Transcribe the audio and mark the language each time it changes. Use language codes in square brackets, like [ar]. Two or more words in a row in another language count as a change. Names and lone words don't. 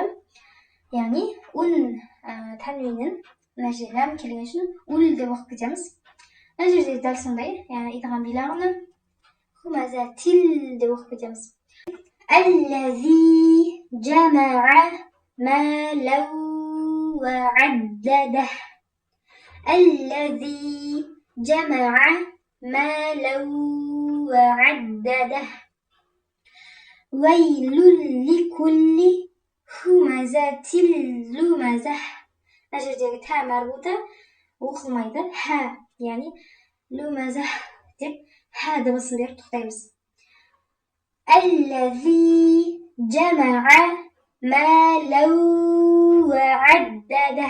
[kk] Яғни ун тәнвиннен мына жерде ләм келген үшін ул деп оқып кетеміз. Мына жерде дәл сондай, идғам билағына хумазатил деп оқып кетеміз. [ar] الذي جمع مالا وعدده. الذي جمع مالا وعدده. ويل لكل همزة لمزة. [kk] Мына жердегі та марбута оқылмайды. Ха, яғни лумазах деп ха дыбысын беріп тоқтаймыз. [ar] الذي جمع مالا وعدده.